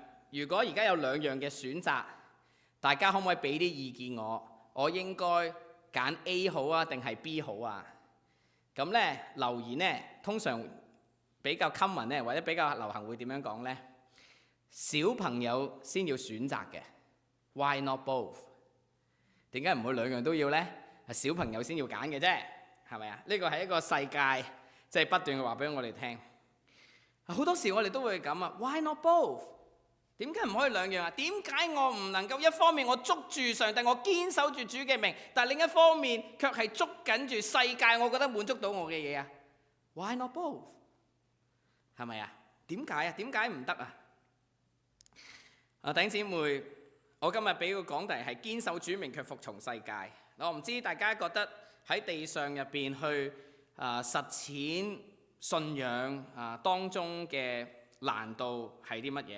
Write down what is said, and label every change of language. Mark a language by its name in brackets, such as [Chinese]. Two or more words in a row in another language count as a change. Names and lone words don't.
[Cantonese] 如果而家有兩樣嘅選擇，大家可唔可以俾啲意見我？我應該揀 A 好啊，定係 B 好啊？咁咧留言咧，通常比較 common 咧，或者比較流行會點樣講咧？小朋友先要選擇嘅 ， [English] Why not both？ [Cantonese] 點解唔會兩樣都要咧？係小朋友先要揀嘅啫，係咪啊？呢個係一個世界，即係不斷嘅話俾我哋聽。好多時我哋都會咁啊 ， [English] Why not both？ [Cantonese] 點解唔可以兩樣啊？點解我唔能夠一方面我捉住上帝，我堅守住主嘅名，但係另一方面卻係捉緊住世界，我覺得滿足到我嘅嘢啊 ？ [English] Why not both？ [Cantonese] 係咪啊？點解啊？點解唔得啊？弟兄姊妹，我今日俾個講題係堅守主名卻服從世界。我唔知大家覺得喺地上入邊去實踐信仰當中嘅難度係啲乜嘢？